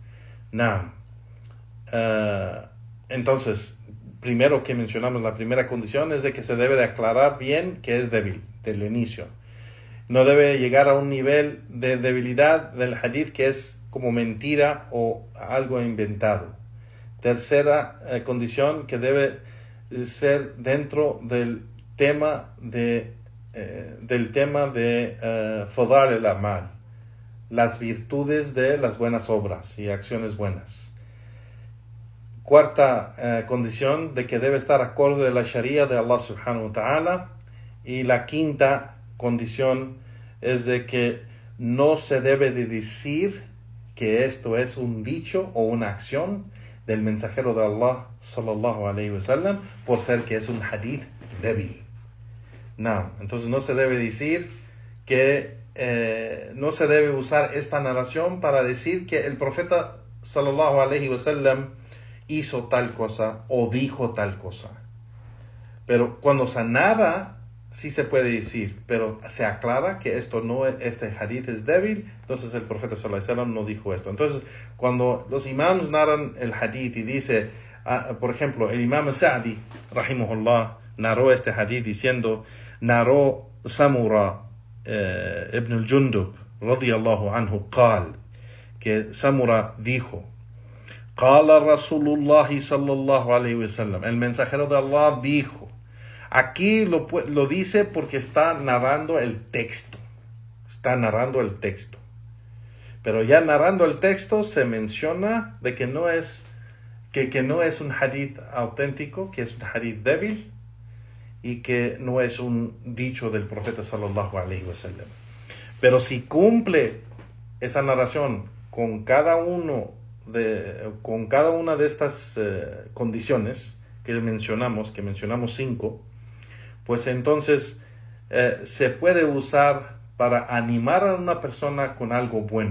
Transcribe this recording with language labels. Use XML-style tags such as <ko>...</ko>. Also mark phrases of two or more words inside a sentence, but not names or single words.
<es>Entonces, primero que mencionamos, la primera condición es de que se debe de aclarar bien que es débil del inicio. No debe llegar a un nivel de debilidad del hadith que es como mentira o algo inventado. Tercera condición, que debe ser dentro del tema de</es> <ar>فضائل الأعمال,</ar> <es>las virtudes de las buenas obras y acciones buenas. Cuarta condición, de que debe estar acorde de la Sharia de Allah</es> <ar>سبحانه وتعالى.</ar> <es>Y la quinta condición es de que no se debe de decir que esto es un dicho o una acción del mensajero de Allah</es> <ar>صلى الله عليه وسلم,</ar> <es>por ser que es un hadith débil. Entonces no se debe decir que no se debe usar esta narración para decir que el profeta</es> <ar>صلى الله عليه وسلم</ar> <es>hizo tal cosa o dijo tal cosa. Pero cuando se narra, sí se puede decir, pero se aclara que este hadith es débil, entonces el profeta</es> <ar>صلى الله عليه وسلم</ar> <es>no dijo esto. Entonces, cuando los imams narran el hadith y dice, por ejemplo, el imam Sa'di, rahimahullah, narró este hadith diciendo, narró Samura ibn al-Jundub,</es> <ar>رضي الله عنه,</ar> <es>que Samura dijo,</es> <ar>قال رسول الله صلى الله عليه وسلم,</ar> <es>el mensajero de Allah dijo. Aquí lo dice porque está narrando el texto. Pero ya narrando el texto se menciona de que no es un hadith auténtico, que es un hadith débil y que no es un dicho del profeta</es> <ar>صلى الله عليه وسلم.</ar> <es>Pero si cumple esa narración con cada una de estas condiciones que mencionamos 5, pues entonces se puede usar para animar a una persona con algo bueno.</es>